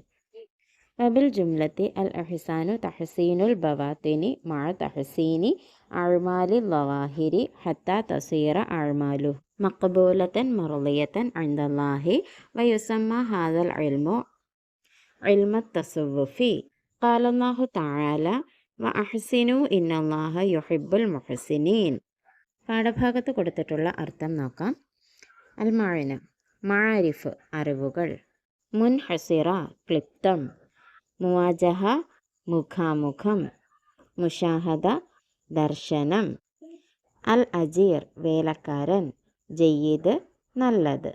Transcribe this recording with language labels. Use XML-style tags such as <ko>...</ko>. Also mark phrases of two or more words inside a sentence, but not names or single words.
<ar>وبالجملة الإحسان تحسين البواطن مع تحسين أعمال الظواهر حتى تصير أعماله مقبولة مرضية عند الله. ويسمى هذا العلم علم التصوف. قال الله تعالى وأحسنوا إن الله يحب المحسنين.</ar> <ml>പാഠഭാഗത്ത് കൊടുത്തിട്ടുള്ള അർത്ഥം നോക്കാം.</ml> <ar>المعنى معارف</ar> <ml>അറിവുകൾ, മുൻഹസിറ ക്ലിപ്തം, മുവാജഹ മുഖാമുഖം, മുഷാഹദ ദർശനം, അൽ അജീർ വേലക്കാരൻ, ജയ്യിദ് നല്ലത്.</ml>